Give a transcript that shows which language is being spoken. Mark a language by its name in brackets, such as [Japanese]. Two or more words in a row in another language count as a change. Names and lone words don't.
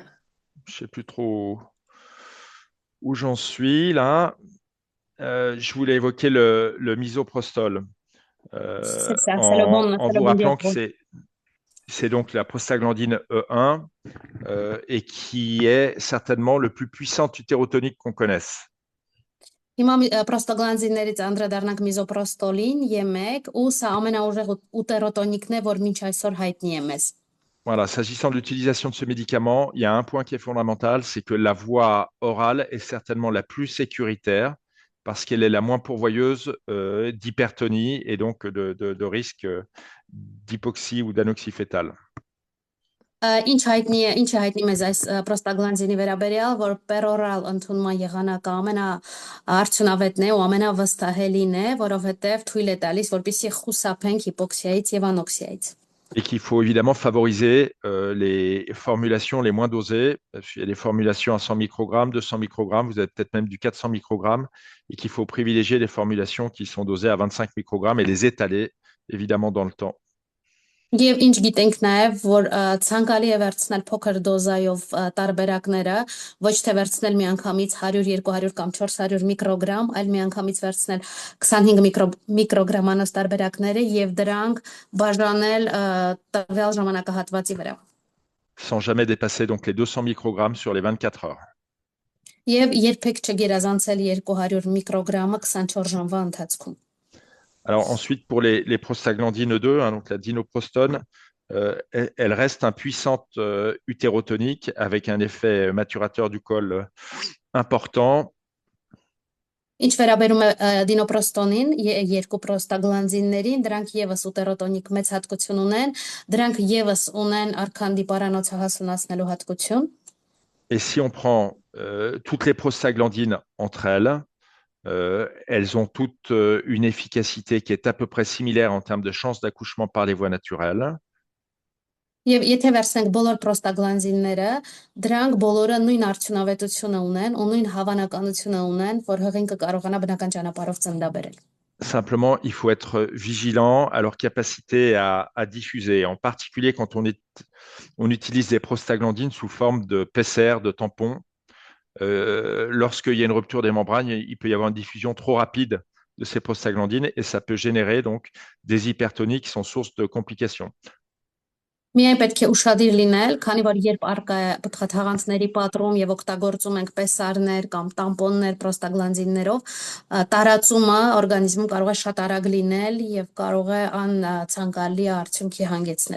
[French] Je ne sais plus trop où j'en suis là. Je voulais évoquer le misoprostol. C'est ça, c'est le bon. En vous rappelant que c'est donc la prostaglandine E1 et qui est certainement le plus puissant utérotonique qu'on connaisse. [Armenian] Հիմա պրոստագլանդիններից անդրադառնանք միզոպրոստոլին E1, ու սա ամենաուժեղ ուտերոտոնիկն է, որ մինչ այսօր հայտնի է մեզ։ [French] Voilà, s'agissant de l'utilisation de ce médicament, il y a un point qui est fondamental, c'est que la voie orale est certainement la plus sécuritaire parce qu'elle est la moins pourvoyeuse d'hypertonie et donc de risque d'hypoxie ou d'anoxie fétale. [Armenian] Ինչ է հայտնի մեզ այս պրոստագլանդինի վերաբերյալ, որ պերորալ ընդունման եղանակը ամենաարդյունավետն է ու ամենավստահելին է, որովհետև թույլ է տալիս, որպեսզի խուսափենք հիպոքսիայից եւ անոքսիայից։ [French] Et qu'il faut évidemment favoriser les formulations les moins dosées. Il y a des formulations à 100 microgrammes, 200 microgrammes, vous avez peut-être même du 400 microgrammes, et qu'il faut privilégier les formulations qui sont dosées à 25 microgrammes et les étaler évidemment dans le temps. [Armenian] Եվ ինչ գիտենք նաև, որ ցանկալի է վերցնել փոքր դոզայով տարբերակները, ոչ թե վերցնել միանգամից 100, 200 կամ 400 միկրոգրամ, այլ միանգամից վերցնել 25 միկրոգրամանոց տարբերակները եւ դրանք բաժանել տվյալ ժամանակահատվածի վրա։ [French] Sans jamais dépasser donc les 200 microgrammes sur les 24 heures. [Armenian] Եվ երբեք չգերազանցել 200 միկրոգրամը 24 ժամվա ընթացքում։ [French] Alors ensuite, pour les prostaglandines 2, hein, donc la dinoprostone, elle reste un puissante utérotonique avec un effet maturateur du col important. [Armenian] Ինչ վերաբերում է դինոպրոստոնին, երկու պրոստագլանդիններին, դրանք եւս ուտերոտոնիկ մեծ հատկություն ունեն, դրանք եւս ունեն արքանդի պարանոցը հասունացնելու հատկություն։ [French] Et si on prend toutes les prostaglandines entre elles ont toutes une efficacité qui est à peu près similaire en termes de chances d'accouchement par les voies naturelles. [Armenian] Եվ եթե վերցնենք բոլոր պրոստագլանդինները, դրանք բոլորը նույն արդյունավետությունը ունեն ու նույն հավանականությունը ունեն, որ հղինքը կարողանա բնական ճանապարհով ծննդաբերել։ [French] Simplement, il faut être vigilant à leur capacité à diffuser, en particulier quand on utilise des prostaglandines sous forme de PCR, de tampons. Lorsqu'il y a une rupture des membranes, il peut y avoir une diffusion trop rapide de ces prostaglandines et ça peut générer donc des hypertonies qui sont source de complications. [Armenian] Միայն պետք է ուշադիր լինել, քանի որ երբ արկա է պտղաթաղանթների պատրում եւ օգտագործում ենք պեսարներ կամ տամպոններ պրոստագլանդիններով, տարածումը օրգանիզմում կարող է շատ արագ լինել եւ կարող է անցանկալի արդյունքի հանգեցնել։